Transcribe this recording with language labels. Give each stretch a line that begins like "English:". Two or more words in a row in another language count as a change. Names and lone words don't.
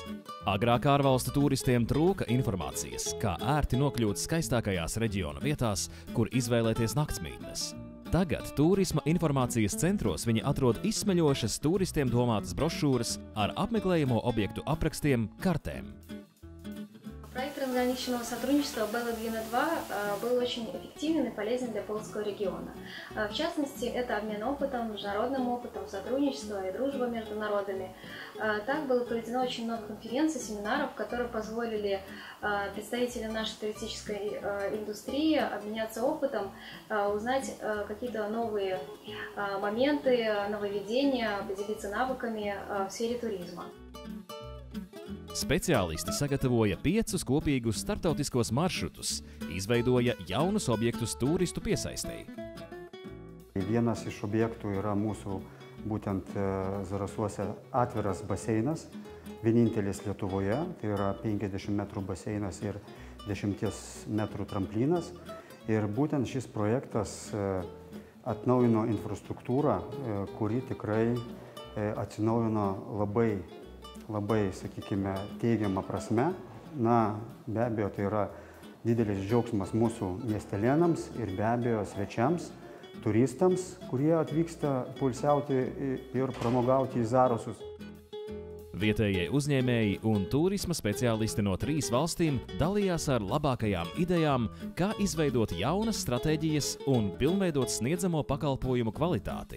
Latvian: Agrāk ārvalstu turistiem trūka informācijas, kā ērti nokļūt skaistākajās reģiona vietās, kur izvēlēties naktsmītnes. Tagad turisma informācijas centros viņi atrod izsmeļošas turistiem domātas brošūras ar apmeklējamo objektu aprakstiem, kartēm.
Russian: Проект трансграничного сотрудничества Bella Dvina 2 был очень эффективен и полезен для Полоцкого региона. В частности, это обмен опытом, международным опытом, сотрудничество и дружба между народами. Так было проведено очень много конференций, семинаров, которые позволили представителям нашей туристической индустрии обменяться опытом, узнать какие-то новые моменты, нововведения, поделиться навыками в сфере туризма.
Latvian: Speciālisti sagatavoja 5 kopīgus starptautiskos maršrutus, izveidoja jaunus objektus turistu piesaistei.
Lithuanian: Vienas iš objektų yra mūsų būtent Zarasuose atviras baseinas, vienintelis Lietuvoje, tai yra 50 metrų baseinas ir 10 metrų tramplinas. Ir būtent šis projektas atnaujino infrastruktūrą, kuri tikrai atsinaujino labai, sakykime, teigiamą prasme. Na, be abejo, tai yra didelis džiaugsmas mūsų miestelėnams ir be abejo svečiams, turistams, kurie atvyksta poilsiauti ir pramogauti į Zarasus.
Latvian: Vietējie uzņēmēji un turisma speciālisti no 3 valstīm dalījās ar labākajām idejām, kā izveidot jaunas stratēģijas un pilnveidot sniedzamo pakalpojumu kvalitāti.